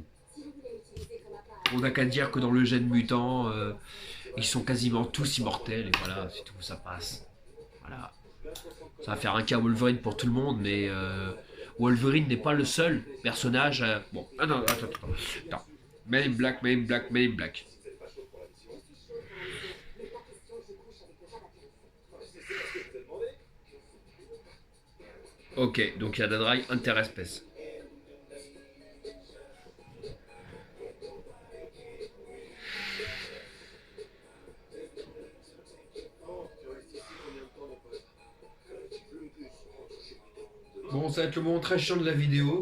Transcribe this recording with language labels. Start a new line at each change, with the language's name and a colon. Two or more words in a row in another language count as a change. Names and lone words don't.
French: On n'a qu'à dire que dans le gène mutant, ils sont quasiment tous immortels. Et voilà, c'est tout, ça passe. Voilà. Ça va faire un cas Wolverine pour tout le monde, mais Wolverine n'est pas le seul personnage. Bon, ah non, attends. Men in Black, Men in Black, Men in Black. Ok, donc il y a Dadrai interespèce. Bon, ça va être le moment très chiant de la vidéo.